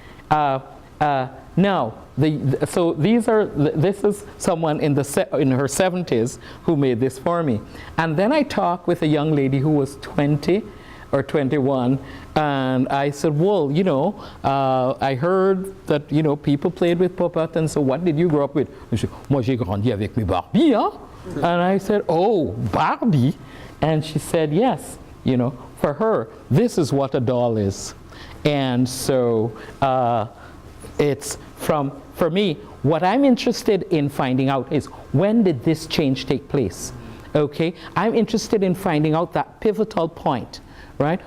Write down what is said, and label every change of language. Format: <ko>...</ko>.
<en>Now, so this is someone in her 70s who made this for me. And then I talked with a young lady who was 20 or 21, and I said, well, you know, I heard that, you know, people played with puppet, and so what did you grow up with? She said,</en> <fr>moi j'ai grandi avec mes Barbie, hein?</fr> <en>And I said, oh, Barbie? And she said, yes, you know, for her, this is what a doll is. And so it's for me, what I'm interested in finding out is, when did this change take place? Okay, I'm interested in finding out that pivotal point. Right?</en>